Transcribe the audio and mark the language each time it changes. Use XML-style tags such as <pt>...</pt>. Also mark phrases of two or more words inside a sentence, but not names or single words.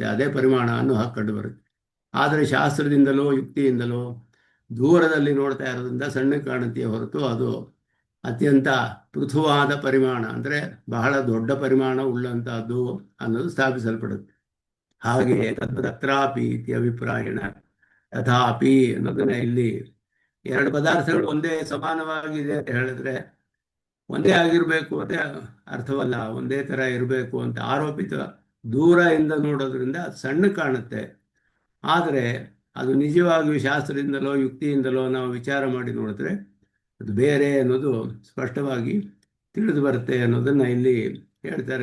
<kn>ಅದೇ ಪರಿಮಾಣ ಅನ್ನೋ ಹಾಗೆ ಕಂಡು ಬರುತ್ತೆ. ಆದರೆ ಶಾಸ್ತ್ರದಿಂದಲೋ ಯುಕ್ತಿಯಿಂದಲೋ ದೂರದಲ್ಲಿ ನೋಡ್ತಾ ಇರೋದ್ರಿಂದ ಸಣ್ಣ ಕಾಣುತ್ತೆಯೇ ಹೊರತು ಅದು ಅತ್ಯಂತ ಪೃಥುವಾದ ಪರಿಮಾಣ, ಅಂದರೆ ಬಹಳ ದೊಡ್ಡ ಪರಿಮಾಣ ಉಳ್ಳಂತಹದ್ದು ಅನ್ನೋದು ಸ್ಥಾಪಿಸಲ್ಪಡುತ್ತೆ. ಹಾಗೆಯೇ</kn> <sa>ತತ್ರಾಪಿ ಇತಿ ಅಭಿಪ್ರಾಯಣ ತಥಾಪಿ</sa> <kn>ಅನ್ನೋದನ್ನ ಇಲ್ಲಿ ಎರಡು ಪದಾರ್ಥಗಳು ಒಂದೇ ಸಮಾನವಾಗಿದೆ ಅಂತ ಹೇಳಿದ್ರೆ ಒಂದೇ ಆಗಿರಬೇಕು ಅಂತ ಅರ್ಥವಲ್ಲ. ಒಂದೇ ಥರ ಇರಬೇಕು ಅಂತ ಆರೋಪಿತ ದೂರದಿಂದ ನೋಡೋದ್ರಿಂದ ಅದು ಸಣ್ಣ ಕಾಣುತ್ತೆ. ಆದರೆ ಅದು ನಿಜವಾಗಿಯೂ ಶಾಸ್ತ್ರದಿಂದಲೋ ಯುಕ್ತಿಯಿಂದಲೋ ನಾವು ವಿಚಾರ ಮಾಡಿ ನೋಡಿದ್ರೆ ಅದು ಬೇರೆ ಅನ್ನೋದು ಸ್ಪಷ್ಟವಾಗಿ ತಿಳಿದು ಬರುತ್ತೆ ಅನ್ನೋದನ್ನು ಇಲ್ಲಿ ಹೇಳ್ತಾರೆ.</kn>